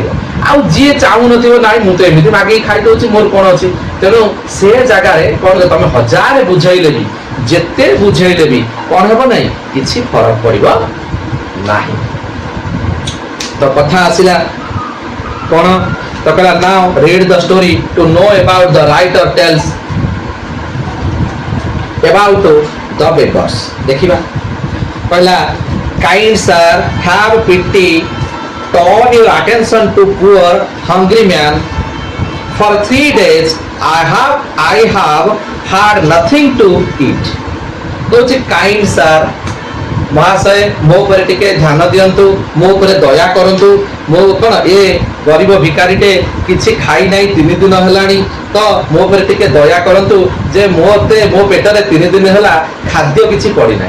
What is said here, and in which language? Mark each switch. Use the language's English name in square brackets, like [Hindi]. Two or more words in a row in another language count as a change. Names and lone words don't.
[Odia] ଆଉ ଯିଏ ଚାହୁଁନଥିବ ନାଇଁ ମୁଁ ତ ଏମିତି ମାଗିକି ଖାଇଦଉଛି ମୋର କଣ ଅଛି, ତେଣୁ ସେ ଜାଗାରେ କଣ ତମେ 1000 ବୁଝେଇଲେ ବି ଯେତେ ବୁଝେଇଲେ ବି କଣ ହେବ ନାହିଁ କିଛି ଫରକ ପଡିବ ନାହିଁ। ତ କଥା ଆସିଲା କଣ ତ କହିଲା [English] now read the story to know about the writer tells about the beggars। [Odia] ଦେଖିବା କହିଲା [English] kind sir have pity turn your attention to poor hungry man. For 3 days I have had nothing to eat. [Odia] କହୁଛି [English] kind sir [Odia] ମହାଶୟ ମୋ ଉପରେ ଟିକେ ଧ୍ୟାନ ଦିଅନ୍ତୁ, ମୋ ଉପରେ ଦୟା କରନ୍ତୁ। ମୋ କ'ଣ ଏ ଗରିବ ଭିକାରୀଟେ କିଛି ଖାଇ ନାହିଁ 3 ଦିନ ହେଲାଣି, ତ ମୋ ଉପରେ ଟିକେ ଦୟା କରନ୍ତୁ ଯେ ମୋତେ ମୋ ପେଟରେ 3 ଦିନ ହେଲା ଖାଦ୍ୟ କିଛି ପଡ଼ିନାହିଁ।